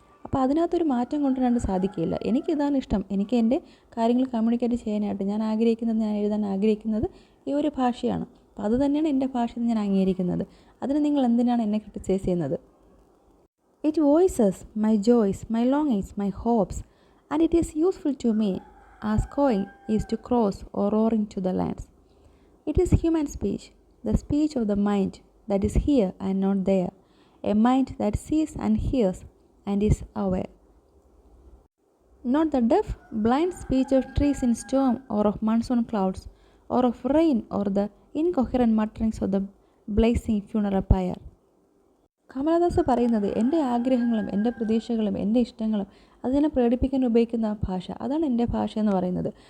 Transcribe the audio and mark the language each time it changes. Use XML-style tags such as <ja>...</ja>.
<ml>അപ്പോൾ അതിനകത്തൊരു മാറ്റം കൊണ്ടുവരാണ്ട് സാധിക്കില്ല. എനിക്കിതാണ് ഇഷ്ടം, എനിക്ക് എൻ്റെ കാര്യങ്ങൾ കമ്മ്യൂണിക്കേറ്റ് ചെയ്യാനായിട്ട് ഞാൻ എഴുതാൻ ആഗ്രഹിക്കുന്നത് ഈ ഒരു ഭാഷയാണ്. അപ്പോൾ അത് തന്നെയാണ് എൻ്റെ ഭാഷ എന്ന് ഞാൻ അംഗീകരിക്കുന്നത്. അതിന് നിങ്ങൾ എന്തിനാണ് എന്നെ ക്രിട്ടിസൈസ് ചെയ്യുന്നത്?</ml> <en>It voices my joys, my longings, my hopes, and it is useful to me as going is to cross or roaring to the lands. It is human speech, the speech of the mind that is here and not there, a mind that sees and hears and is aware. Not the deaf, blind speech of trees in storm, or of monsoon clouds, or of rain, or the incoherent mutterings of the blazing funeral pyre.</en> <ml>Kamala Das പറയുന്നത് എൻ്റെ ആഗ്രഹങ്ങളും എൻ്റെ പ്രതീക്ഷകളും എൻ്റെ ഇഷ്ടങ്ങളും അതിനെ പ്രകടിപ്പിക്കാൻ ഉപയോഗിക്കുന്ന ഭാഷ, അതാണ് എൻ്റെ ഭാഷ എന്ന് പറയുന്നത്.</ml>